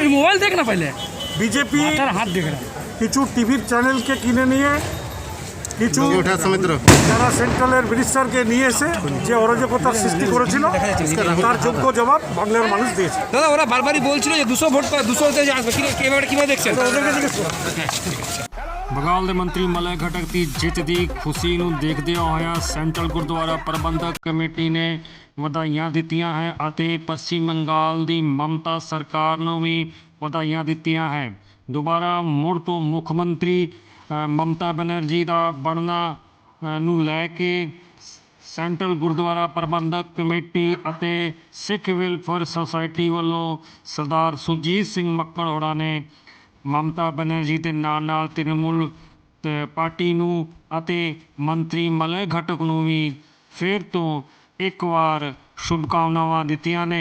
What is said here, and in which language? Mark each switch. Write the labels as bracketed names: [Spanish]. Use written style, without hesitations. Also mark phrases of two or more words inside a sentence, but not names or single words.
[Bangla] বিজেপি কিছু টিভির চ্যানেলকে কিনে নিয়ে, কিছু যারা সেন্ট্রালের মিনিস্টারকে নিয়ে এসে যে অরাজকতার সৃষ্টি করেছিল, তার যোগ্য জবাব বাংলার মানুষ দিয়েছে। দাদা ওরা বারবারই বলছিল যে 200 ভোট 200তে আসবে, কিভাবে দেখছেন? [Punjabi] ਬਘਾਲ ਦੇ ਮੰਤਰੀ ਮਲय ਘਟਕ ਦੀ ਜਿੱਤ ਦੀ ਖੁਸ਼ੀ ਨੂੰ ਦੇਖਦਿਆਂ ਹੋਇਆ ਸੈਂਟਰਲ ਗੁਰਦੁਆਰਾ ਪ੍ਰਬੰਧਕ ਕਮੇਟੀ ਨੇ ਵਧਾਈਆਂ ਦਿੱਤੀਆਂ ਹੈ ਅਤੇ ਪੱਛਮੀ ਬੰਗਾਲ ਦੀ ਮਮਤਾ ਸਰਕਾਰ ਨੂੰ ਵੀ ਵਧਾਈਆਂ ਦਿੱਤੀਆਂ ਹੈ। ਦੁਬਾਰਾ ਮੁੜ ਤੋਂ ਮੁੱਖ ਮੰਤਰੀ ਮਮਤਾ ਬੈਨਰਜੀ ਦਾ ਬਣਨਾ ਨੂੰ ਲੈ ਕੇ ਸੈਂਟਰਲ ਗੁਰਦੁਆਰਾ ਪ੍ਰਬੰਧਕ ਕਮੇਟੀ ਅਤੇ ਸਿੱਖ ਵੈਲਫੇਅਰ ਸੁਸਾਇਟੀ ਵੱਲੋਂ ਸਰਦਾਰ ਸੁਰਜੀਤ ਸਿੰਘ ਮੱਕੜ ਹੋਰਾਂ ਨੇ ਮਮਤਾ ਬੈਨਰਜੀ ਦੇ ਨਾਲ ਤ੍ਰਿਣਮੂਲ ਪਾਰਟੀ ਨੂੰ ਅਤੇ ਮੰਤਰੀ ਮਲय ਘਟਕ ਨੂੰ ਵੀ ਫਿਰ ਤੋਂ ਇੱਕ ਵਾਰ ਸ਼ੁਭਕਾਮਨਾਵਾਂ ਦਿੱਤੀਆਂ ਨੇ।